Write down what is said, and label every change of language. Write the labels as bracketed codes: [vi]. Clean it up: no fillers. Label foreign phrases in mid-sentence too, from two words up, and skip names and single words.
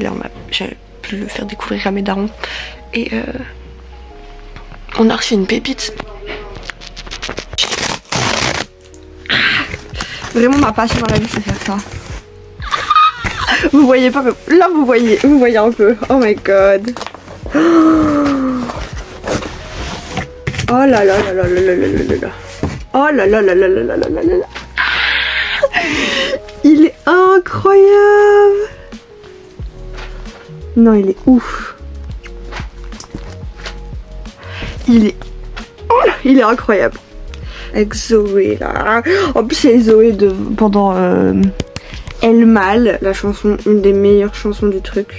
[fr] Là j'ai pu le faire découvrir à mes darons. Et on a reçu une pépite. Vraiment ma passion dans la vie c'est faire ça. Vous voyez pas mais là vous voyez un peu. [en] Oh my god. [fr] Oh là là là là là là là là là. Oh là là là là là là là là là. Il est incroyable. Non il est ouf. Il est incroyable. Avec Zoé là. En plus c'est Zoé pendant Elle Mal, la chanson, une des meilleures chansons du truc.